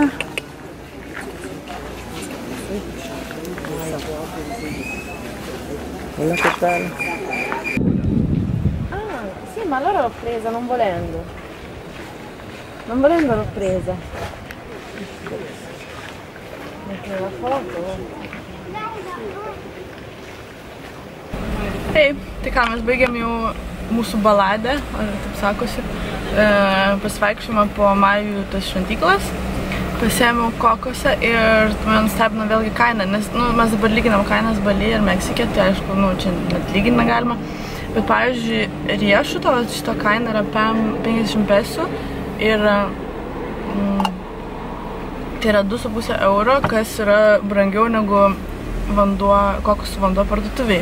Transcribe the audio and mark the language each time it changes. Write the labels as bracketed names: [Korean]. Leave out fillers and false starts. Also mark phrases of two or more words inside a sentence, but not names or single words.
[Spanish] Hola, che tal? [Italian] Ah, sì, ma allora l'ho presa non volendo. Non volendo l'ho presa. Metto la foto. [Lithuanian] Taip, tai ką, mes baigėm jau mūsų baladę, ar taip sakosi, pasivaikščiojimą po Majų tas šventyklas, pasiėmiau kokosą ir mane nustebino vėlgi kainą, nes mes dabar lyginam kainas Baly ir Meksikė, tai aišku, čia net lyginti negalima, bet pavyzdžiui, riešuto šito kaina yra 50 pesų ir tai yra 2,5 euro, kas yra brangiau negu kokosų vanduo parduotuviai.